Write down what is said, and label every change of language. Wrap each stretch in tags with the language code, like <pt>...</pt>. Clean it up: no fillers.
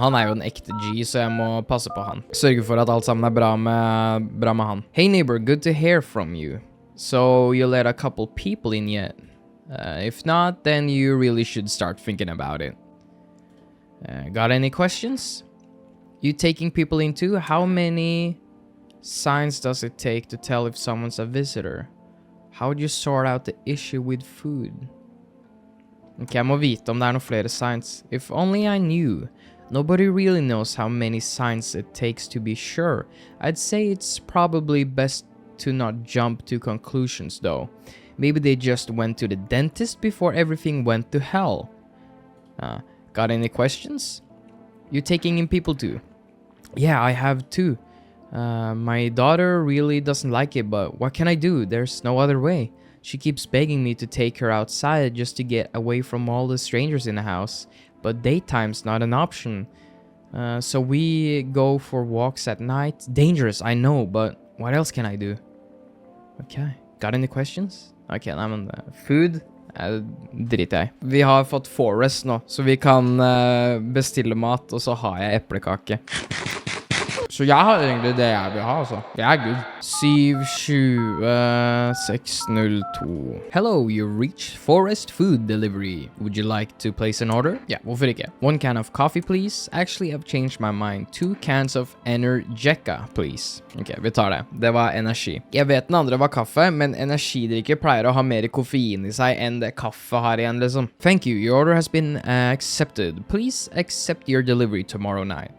<no>Han jo en ekte G, så jeg må passe på han. Sørge for at alt sammen bra med han.</no> <en>Hey neighbor, good to hear from you. So you let a couple people in yet? If not, then you really should start thinking about it. Got any questions? You taking people into? How many signs does it take to tell if someone's a visitor? How would you sort out the issue with food?</en> <no>Ok, jeg må vite om det noen flere signs.</no> <en>If only I knew. Nobody really knows how many signs it takes to be sure. I'd say it's probably best to not jump to conclusions though. Maybe they just went to the dentist before everything went to hell. Got any questions? You taking in people too? Yeah, I have two. My daughter really doesn't like it, but what can I do? There's no other way. She keeps begging me to take her outside just to get away from all the strangers in the house. But daytime's not an option. So we go for walks at night. Dangerous, I know, but what else can I do? Okay. Got any questions?</en> <no>Ok, nei, men food driter jeg. Vi har fått Forrest nå, så vi kan bestille mat, og så har jeg eplekake. Så jeg har egentlig det jeg vil ha, altså. Jeg good. 72602.</no> <en>Hello, you reached Forrest Food Delivery. Would you like to place an order?</en> <no>Ja, hvorfor ikke?</no> <en>1 can of coffee, please. Actually, I've changed my mind. 2 cans of Energeca, please.</en> <no>Ok, vi tar det. Det var energi. Jeg vet den andre var kaffe, men energidrikker pleier å ha mer koffein I seg enn det kaffe har igjen, liksom.</no> <en>Thank you, your order has been accepted. Please accept your delivery tomorrow night.</en>